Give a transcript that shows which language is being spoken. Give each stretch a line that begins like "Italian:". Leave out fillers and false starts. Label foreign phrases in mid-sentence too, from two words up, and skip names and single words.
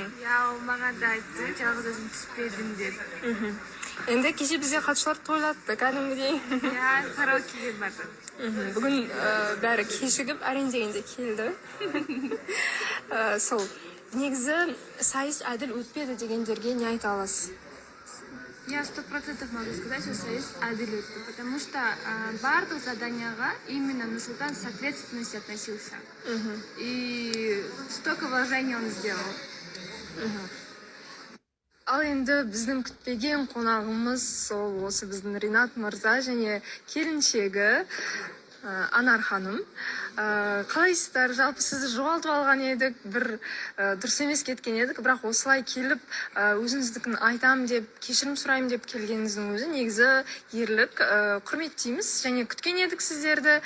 Kazakh: Я ол маған да айтты, жалғыз өзім түспедім деп. Енді кеше бізде қатшылар тойлатты, кәдімгідей. Я караокеге бардым. Бүгін бәрі кешігіп, әрең дегенде келді. Сол. Негізі сайыс әділ өтпеді дегендерге не айта аласыз?
Russian: Я 100% могу сказать, что
Kazakh: сайыс әділ өтті,
Russian: потому что
Kazakh: барлық заданияға
Russian: именно Нұрсұлтан с ответственностью относился. И столько вложений он сделал.
Kazakh: Ал енді біздің күтпеген қонағымыз сол осы біздің Ринат мырза және келіншегі Анар ханым. Қалайсыздар? Жалпы сізді жоғалтып алған едік, бір дұрыс емес кеткен едік, бірақ осылай келіп өзіңіздікін айтам деп, кешірім сұрайым деп келгеніңіздің өзі негізі ерлік, құрметтейміз және күткен едік сіздерді.